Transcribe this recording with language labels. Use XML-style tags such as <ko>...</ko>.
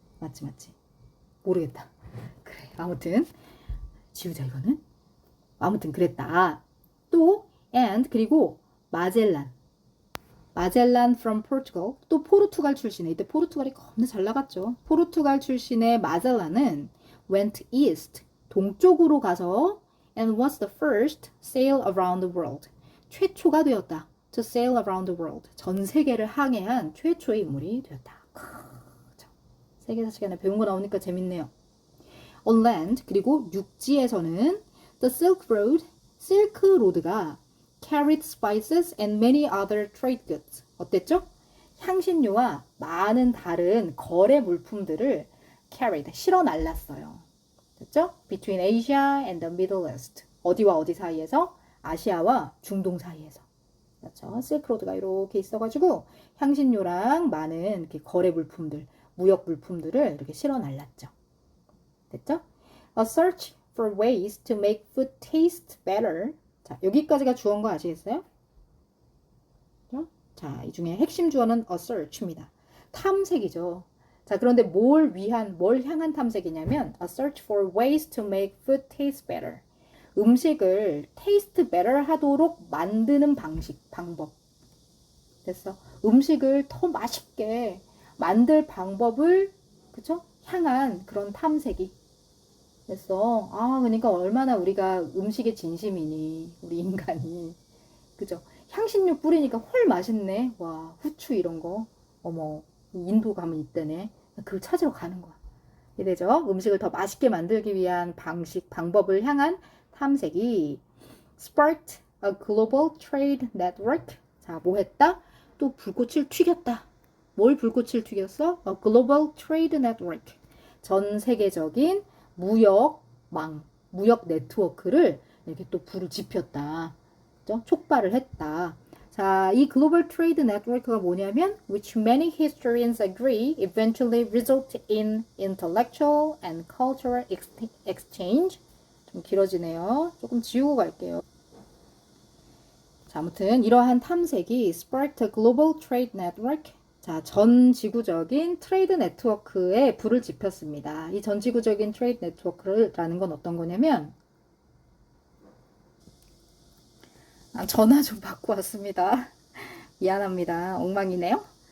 <ko>맞지. 모르겠다. 그래. 아무튼 지우자 이거는. 아무튼 그랬다. 또 and 그리고 마젤란</ko> <en>from Portugal.</en> <ko>또 포르투갈 출신의 이때 포르투갈이 겁나 잘 나갔죠. 포르투갈 출신의 마젤란은</ko> <en>went east.</en> <ko>동쪽으로 가서</ko> <en>and was the first sail around the world.</en> <ko>최초가 되었다.</ko> <en>to sail around the world.</en> <ko>전 세계를 항해한 최초의 인물이 되었다. 세계사 시간에 배운 거 나오니까 재밌네요.</ko> <en>On land,</en> <ko>그리고 육지에서는</ko> <en>the Silk Road, 실크로드가 carried spices and many other trade goods.</en> <ko>어땠죠? 향신료와 많은 다른 거래 물품들을 carried, 실어 날랐어요. 됐죠?</ko> <en>Between Asia and the Middle East.</en> <ko>어디와 어디 사이에서? 아시아와 중동 사이에서. 그렇죠? 실크로드가 이렇게 있어가지고 향신료랑 많은 이렇게 거래 물품들, 무역 물품들을 이렇게 실어 날랐죠. 됐죠?</ko> <en>A search for ways to make food taste better.</en> <ko>자, 여기까지가 주어인 거 아시겠어요? 자, 이 중에 핵심 주어는 a search입니다. 탐색이죠. 자, 그런데 뭘 향한 탐색이냐면</ko> <en>a search for ways to make food taste better.</en> <ko>음식을</ko> <en>taste better</en> <ko>하도록 만드는 방법. 됐어. 음식을 더 맛있게 만들 방법을, 그쵸? 향한 그런 탐색이 됐어. 아, 그러니까 얼마나 우리가 음식에 진심이니, 우리 인간이. 그죠? 향신료 뿌리니까 훨 맛있네. 와, 후추 이런 거. 어머, 인도 가면 있다네. 그걸 찾으러 가는 거야. 이래죠? 음식을 더 맛있게 만들기 위한 방법을 향한 탐색이</ko> <en>sparked a global trade network.</en> <ko>자, 뭐 했다? 또 불꽃을 튀겼다. 뭘 불꽃을 튀겼어?</ko> <en>A global trade network.</en> <ko>전 세계적인 무역망, 무역 네트워크를 이렇게 또 불을 지폈다. 그죠? 촉발을 했다. 자, 이 글로벌 트레이드 네트워크가 뭐냐면</ko> <en>which many historians agree eventually result in intellectual and cultural exchange.</en> <ko>좀 길어지네요. 조금 지우고 갈게요. 자, 아무튼 이러한 탐색이</ko> <en>sparked a global trade network.</en> <ko>자, 전 지구적인 트레이드 네트워크에 불을 지폈습니다. 이 전 지구적인 트레이드 네트워크라는 건 어떤 거냐면 전화 좀 받고 왔습니다. 미안합니다. 엉망이네요.</ko>